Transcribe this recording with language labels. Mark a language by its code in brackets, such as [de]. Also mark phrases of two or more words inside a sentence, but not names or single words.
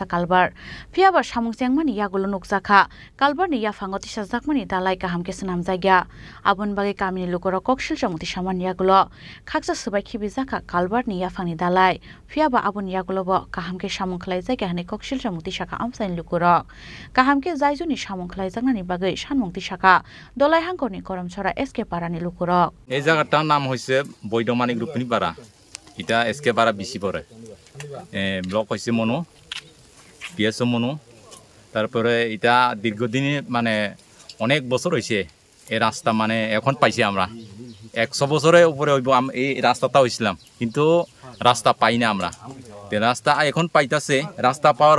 [trp] kalbar phiaba samungcheng mani yagulo nukjakha kalbar ni yafango tisajak mani dalai kahamke snamjak ya abon bagai kamini lukurok koksil samungti saman yagulo khaksa subai khibijaka kalbar ni yafangni dalai phiaba abon yagulo bo kahamke samung khlaijak ya koksil samungti saka amsain lukurok kahamke zaijuni samung khlaijaknani bagai sanmungti saka dolai hangkorni koromchora SK parani lukurok [bn] এই জায়গাটার নাম হইছে বৈদমানিক রূপনি পাড়া এটা SK পাড়া বেশি পড়ে ব্লক হইছে মনু পিএসও মনু তারপরে এটা দীর্ঘদিন মানে অনেক বছর হইছে এই রাস্তা মানে এখন পাইছি আমরা 100 বছরের উপরে হইব এই রাস্তাটা হইছিলাম কিন্তু রাস্তা পাই না আমরা রাস্তা এখন পাইতাছে রাস্তা পাওয়ার